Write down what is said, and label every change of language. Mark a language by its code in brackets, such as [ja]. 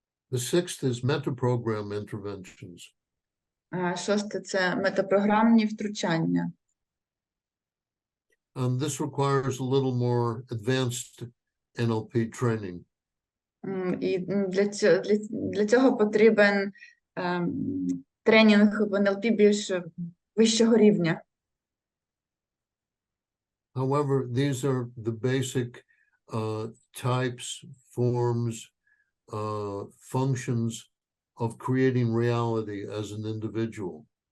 [en] The sixth is metaprogram interventions. [uk] Шосте – це метапрограмні втручання. [en] This requires a little more advanced NLP training. [uk] І для цього потрібен тренінг в НЛП більш вищого рівня. [en] However, these are the basic types, forms, functions of creating reality as an individual.